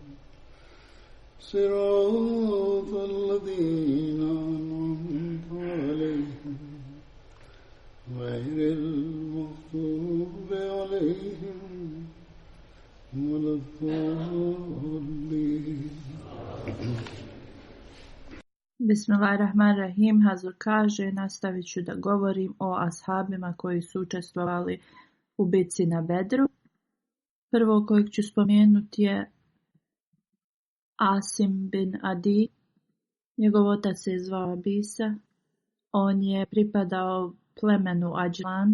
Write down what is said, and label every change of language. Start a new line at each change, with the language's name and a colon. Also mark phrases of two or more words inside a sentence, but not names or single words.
Arabic: صراط الذين أنعمت عليهم غير المغضوب عليهم ولا الضالين. بسم الله الرحمن الرحيم.
Bosnian: Hazur kaže, nastavit ću da govorim o ashabima koji su učestvovali u bitci na Bedru. Prvo kojeg ću spomenuti je Asim bin Adi. Njegov otac se zvao Bisa. On je pripadao plemenu Ađlan.